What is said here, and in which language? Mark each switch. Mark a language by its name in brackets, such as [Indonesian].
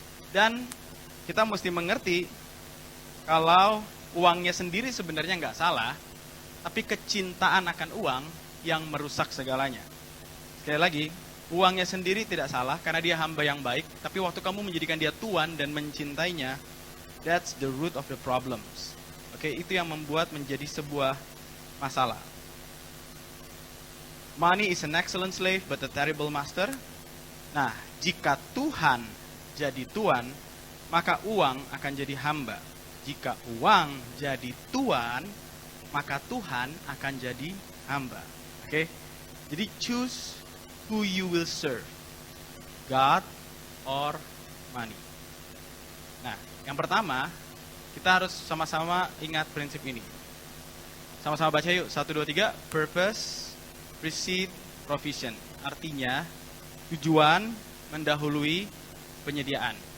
[Indonesian] Dan kita mesti mengerti kalau uangnya sendiri sebenarnya nggak salah, tapi kecintaan akan uang yang merusak segalanya. Sekali lagi, uangnya sendiri tidak salah karena dia hamba yang baik, tapi waktu kamu menjadikan dia tuan dan mencintainya, [English] that's the root of the problems. [Indonesian] Oke, itu yang membuat menjadi sebuah masalah. [English] Money is an excellent slave but a terrible master. [Indonesian] Nah, jika Tuhan jadi tuan, maka uang akan jadi hamba. Jika uang jadi tuan, maka Tuhan akan jadi hamba. Oke? Jadi [English] choose who you will serve. God or money. [Indonesian] Nah, yang pertama, kita harus sama-sama ingat prinsip ini. Sama-sama baca yuk, 1, 2, 3. [English] Purpose, receipt, provision. [Indonesian] Artinya, tujuan mendahului penyediaan.